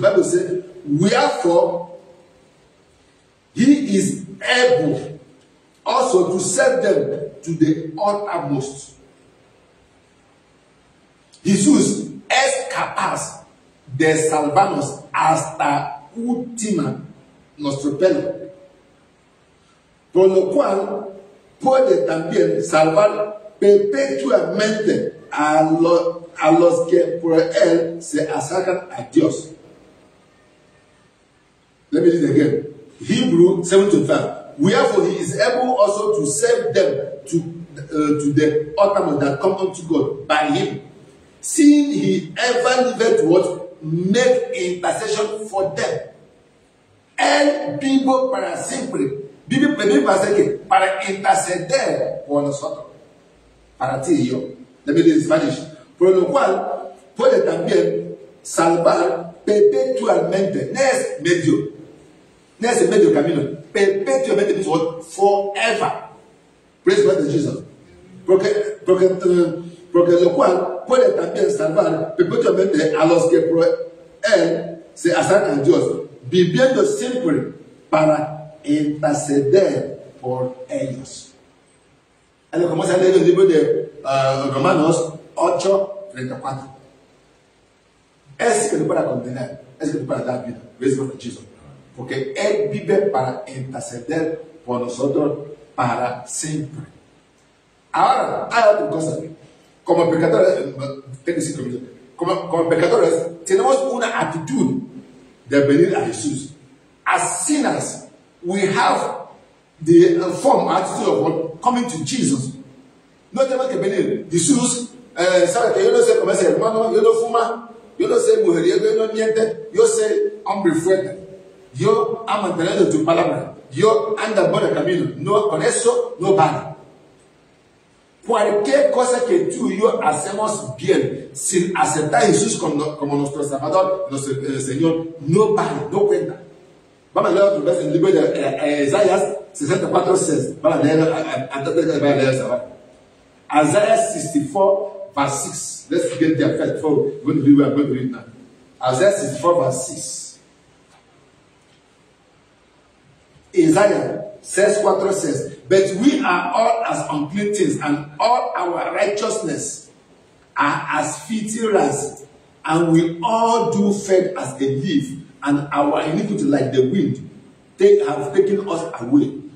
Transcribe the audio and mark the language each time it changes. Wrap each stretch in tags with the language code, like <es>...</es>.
<en>Bible says, wherefore he is able also to save them to the uttermost.</en> <es>Jesús es capaz de salvarnos hasta última nuestro pelo, por lo cual puede también salvar perpetuamente a los que por él se acercan a Dios.</es> <en>Let me read it again. Hebrew 7:25. Wherefore he is able also to save them to the uttermost that come unto God by him, seeing he ever liveth to what? Make intercession for them.</en> <es>Él vivo para siempre. Vive para interceder por nosotros. Para ti y yo.</es> <en>Let me read in Spanish.</en> <es>Por lo cual puede también salvar perpetuamente. No es medio. No es el medio camino. Perpetuamente</es> <en>means what? Forever. Praise God to Jesus.</en> <es>Porque lo cual puede también salvar perpetuamente a los que por él se acercan a Dios, viviendo siempre para interceder por ellos. Es lo que vamos a leer en el libro de Romanos 8:34. Es que no para condenar, es que no para dar vida.</es> <en>Praise God to Jesus.</en> <es>Porque él vive para interceder por nosotros para siempre. Ahora, hay otra cosa. Como pecadores, como pecadores, tenemos una actitud de venir a Jesús.</es> <en>As sinners, we have the form, attitude of coming to Jesus.</en> <es>No tenemos que venir. Jesús, sabe que yo no sé cómo es hermano, yo no fuma, yo no sé mujeriego, yo no miente, yo soy hombre fuerte. Yo amo mantener tu palabra. Yo ando por el camino. No, con eso no vale. Cualquier cosa que tú y yo hacemos bien, sin aceptar a Jesús como nuestro Salvador, nuestro Señor, no vale, no cuenta. Vamos a leer otra vez en el libro de Isaías 64:6. Vamos a leer antes de leer esa.</es> <en>Isaiah 64, verse 6. Let's get there first before we're going to do what we're going to read now. Isaiah 64, verse 6. Isaiah 64 says, but we are all as unclean things, and all our righteousness are as filthy rags, and we all do fade as a leaf, and our iniquity like the wind, they have taken us away.</en>